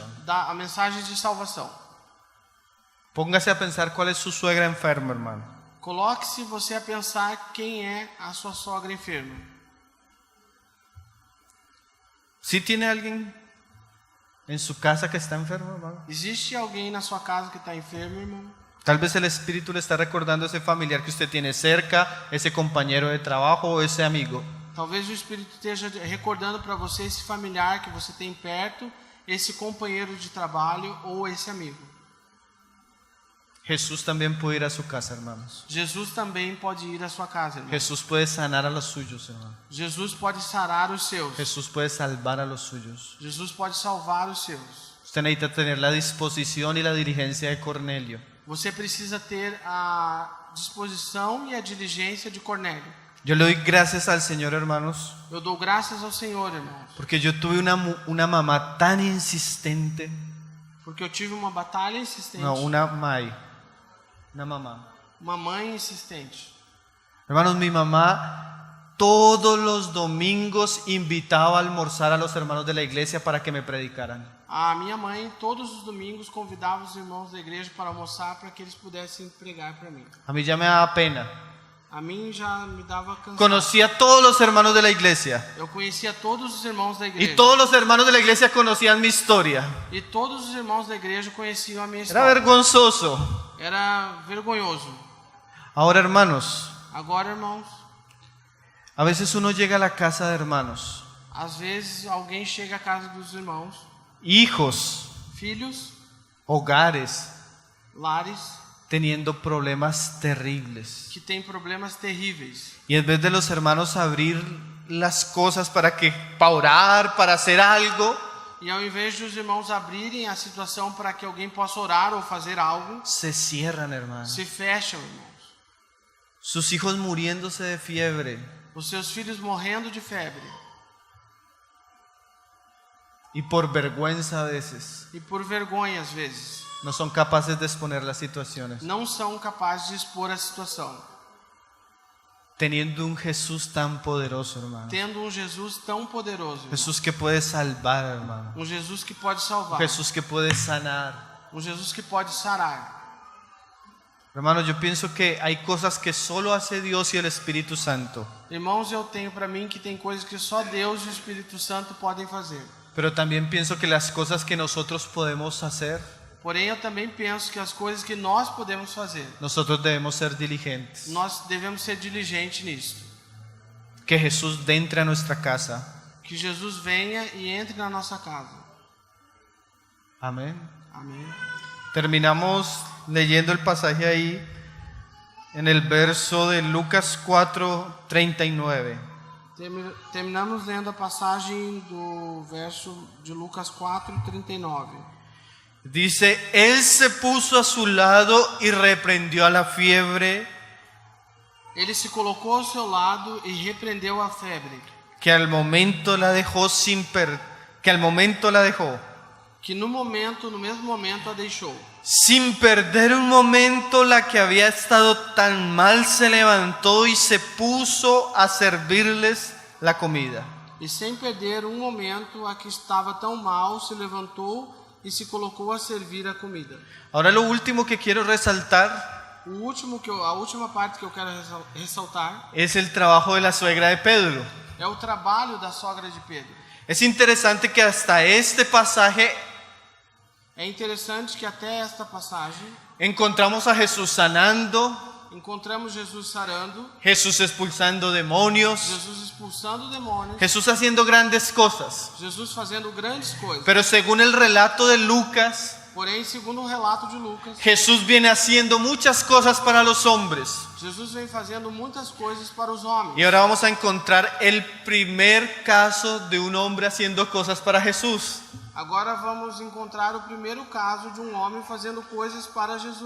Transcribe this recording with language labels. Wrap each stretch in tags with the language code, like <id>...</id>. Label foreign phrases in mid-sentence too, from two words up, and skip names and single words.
<pt>a mensagem de salvação.</pt> <es>Póngase a pensar cuál es su suegra enferma, hermano.</es> <pt>Coloque-se você a pensar quem é a sua sogra enferma.</pt> <es>¿Sí tiene alguien en su casa que está enfermo, hermano?</es> <pt>Existe alguém na sua casa que está enfermo, irmão?</pt> <es>Tal vez el Espíritu le está recordando ese familiar que usted tiene cerca, ese compañero de trabajo o ese amigo.</es> <pt>Talvez o Espírito esteja recordando para você esse familiar que você tem perto, esse companheiro de trabalho ou esse amigo.</pt> <es>Jesús también puede ir a su casa, hermanos.</es> <pt>Jesus também pode ir à sua casa, irmão.</pt> <es>Jesús puede sanar a los suyos, hermano.</es> <pt>Jesus pode sarar os seus.</pt> <es>Jesús puede salvar a los suyos.</es> <pt>Jesus pode salvar os seus.</pt> <es>Usted necesita tener la disposición y la diligencia de Cornelio.</es> <pt>Você precisa ter a disposição e a diligência de Cornélio.</pt> <es>Yo le doy gracias al Señor, hermanos,</es> <pt>Eu dou graças ao Senhor, irmãos,</pt> <es>porque yo tuve una mamá tan insistente.</es> <pt>porque eu tive uma batalha insistente,</pt> <es>No, una mamá.</es> <pt>uma mãe insistente.</pt> <es>Hermanos, mi mamá todos los domingos invitaba a almorzar a los hermanos de la iglesia para que me predicaran.</es> <pt>A minha mãe, todos os domingos, convidava os irmãos da igreja para almoçar para que eles pudessem pregar para mim.</pt> <es>A mí ya me daba pena.</es> <pt>A mim já me dava cansaço.</pt> <es>Conocí a todos los hermanos de la iglesia</es> <pt>Eu conhecia todos os irmãos da igreja.</pt> <es>y todos los hermanos de la iglesia conocían mi historia.</es> <pt>E todos os irmãos da igreja conheciam a minha</pt> <es>Era</es> <pt>história.</pt> <es>vergonzoso.</es> <pt>Era vergonhoso.</pt> <es>Ahora, hermanos,</es> <pt>Agora, irmãos,</pt> <es>a veces uno llega a la casa de hermanos,</es> <pt>às vezes alguém chega à casa dos irmãos,</pt> <es>hijos,</es> <pt>filhos,</pt> <es>hogares,</es> <pt>lares,</pt> <es>teniendo problemas terribles.</es> <pt>que têm problemas terríveis.</pt> <es>Y en vez de los hermanos abrir las cosas para orar, para hacer algo,</es> <pt>E ao invés de os irmãos abrirem a situação para que alguém possa orar ou fazer algo,</pt> <es>se cierran, hermanos.</es> <pt>se fecham, irmãos.</pt> <es>Sus hijos muriéndose de fiebre</es> <pt>Os seus filhos morrendo de febre.</pt> <es>y por vergüenza a veces</es> <pt>E por vergonha, às vezes,</pt> <es>no son capaces de exponer las situaciones.</es> <pt>não são capazes de expor a situação.</pt> <es>teniendo un Jesús tan poderoso, hermano.</es> <pt>tendo um Jesus tão poderoso, irmão.</pt> <es>Jesús que puede salvar, hermano.</es> <pt>Um Jesus que pode salvar,</pt> <es>Jesús que puede sanar.</es> <pt>um Jesus que pode sarar.</pt> <es>Hermano, yo pienso que hay cosas que solo hace Dios y el Espíritu Santo.</es> <pt>Irmãos, eu tenho para mim que tem coisas que só Deus e o Espírito Santo podem fazer.</pt> <es>Pero también pienso que las cosas que nosotros podemos hacer,</es> <pt>Porém, eu também penso que as coisas que nós podemos fazer,</pt> <es>nosotros debemos ser diligentes.</es> <pt>nós devemos ser diligentes nisso.</pt> <es>Que Jesús entre a nuestra casa.</es> <pt>Que Jesus venha e entre na nossa casa.</pt> <es>Amén.</es> <pt>Amém.</pt> <es>Terminamos leyendo el pasaje ahí en el verso de Lucas 4:39.</es> <pt>Terminamos lendo a passagem do verso de Lucas 4:39.</pt> <es>Dice, él se puso a su lado y reprendió a la fiebre,</es> <pt>Ele se colocou ao seu lado e repreendeu a febre,</pt> <es>que al momento la dejó</es> <pt>que no mesmo momento a deixou.</pt> <es>sin perder un momento. La que había estado tan mal se levantó y se puso a servirles la comida.</es> <pt>E sem perder um momento, a que estava tão mal se levantou e se colocou a servir a comida.</pt> <es>Ahora lo último que quiero resaltar</es> <pt>A última parte que eu quero ressaltar</pt> <es>es el trabajo de la suegra de Pedro.</es> <pt>é o trabalho da sogra de Pedro.</pt> <es>Es interesante que hasta este pasaje</es> <pt>É interessante que até esta passagem</pt> <es>encontramos a Jesús sanando,</es> <pt>encontramos Jesus sarando,</pt> <es>Jesús expulsando demonios,</es> <pt>Jesus expulsando demônios,</pt> <es>Jesús haciendo grandes cosas.</es> <pt>Jesus fazendo grandes coisas.</pt> <es>Pero según el relato de Lucas,</es> <pt>Porém, segundo o relato de Lucas,</pt> <es>Jesús viene haciendo muchas cosas para los hombres.</es> <pt>Jesus vem fazendo muitas coisas para os homens.</pt> <es>Y ahora vamos a encontrar el primer caso de un hombre haciendo cosas para Jesús.</es> <pt>Agora vamos encontrar o primeiro caso de um homem fazendo coisas para Jesus.</pt>